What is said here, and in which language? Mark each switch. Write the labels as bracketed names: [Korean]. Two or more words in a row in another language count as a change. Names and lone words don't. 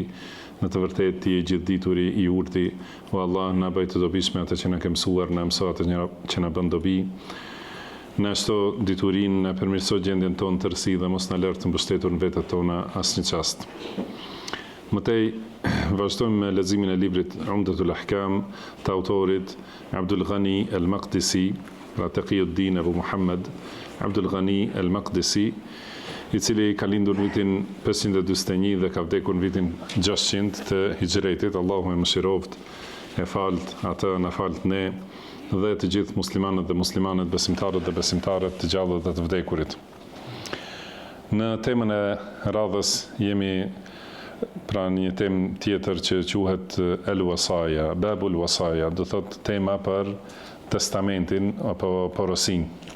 [Albanian] Në të vërtetë Ti je gjithdituri I urti, o Allah, na bëj të dobishme atë që na ke mësuar, na mëso atë që na bën dobi. Na shto diturinë, na përmirëso gjendjen tonë tërësi dhe mos na lër të mbështetur në vetët tona asnjë çast. Mëtej, vazhdojmë me leximin e librit Umdatul Ahkam të autorit Abdul Ghani al-Maqdisi, Taqiyuddin Abu Muhammad Abdul Ghani al-Maqdisi, I cili ka lindur vitin 541 dhe ka vdekur në vitin 600 të Hijretit. Allahu e mëshiroft, e falt atë, na falt ne dhe të gjithë muslimanët dhe muslimanet, besimtarët dhe besimtarët, të gjallët dhe të vdekurit. Në temën e radhës jemi pra një temë tjetër që quhet el-wasaja, [Arabic] باب الوصايا, [Albanian] do thot tema për testamentin apo porosin.